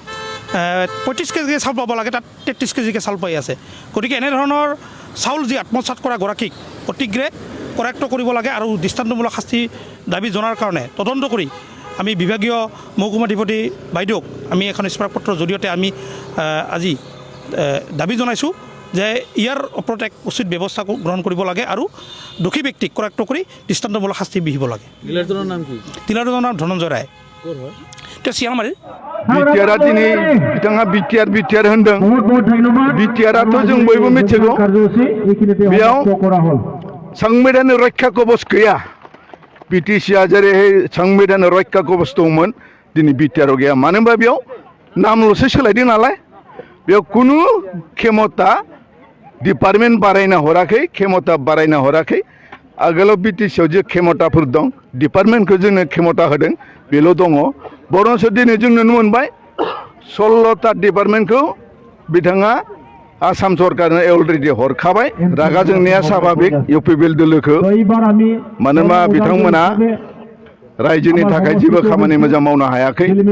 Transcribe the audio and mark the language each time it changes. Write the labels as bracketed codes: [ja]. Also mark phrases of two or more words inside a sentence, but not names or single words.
[as] 35 কেজিকৈ চাউল পাব লাগে তাত 33 কেজিকৈ চাউল পাই আছে গতিকে এনেধৰণৰ চাউল যি আত্মসাৎ কৰা গৰাকীক অতিগ্ৰে কৰায়ত্ব কৰিব লাগে আৰু দৃষ্টান্তমূলক শাস্তি দাবী জনাৰ কাৰণে তদন্ত কৰি আমি বিভাগীয় মহকুমাধিপতি বাইদেউক আমি এখন স্মাৰকপত্ৰৰ জৰিয়তে আমি আজি দাবী জনাইছোঁ যে ইয়াৰ ওপৰত এক উচিত ব্যৱস্থা গ্ৰহণ কৰিব লাগে আৰু দোষী ব্যক্তিক কৰায়ত্ব কৰি দৃষ্টান্তমূলক শাস্তি বিহিব লাগে ডিলাৰজনৰ নাম কি ডিলাৰজনৰ নাম ধনঞ্জয় ৰায় ক'ৰ হয় তেওঁ শিয়ালমাৰী [brx] बिटिआरा दिनै बिथाङा बिटिआर होनदों बिटिआराथ' जों बयबो मिथिगौ बेयाव संविधान रक्षा कवच गैया बिटिसिआ जेरैहाय संविधान रक्षा कवच दंमोन दिनै बिटिआराव गैया मानो होनबा बेयाव नामल'सो सोलायदों नालाय बेयाव खुनु खेमता डिपार्टमेन्ट बारायना हराखै खेमता बारायना हराखै आगोलाव बिटिसिआव जे खेमताफोर दं डिपार्टमेन्टखौ जोंनो खेमता होदों बेल' दङ बर'सो दिनै जों नुनो मोनबाय 16टा डिपार्टमेन्टखौ बिथाङा आसाम सरकारनो अलरेडि हरखाबाय रागा जोंनाया स्वाभाबिक इउपि बिल दोलोखौ मानोना बिथांमोना रायजोनि थाखाय जेबो खामानि मोजां मावनो हायाखै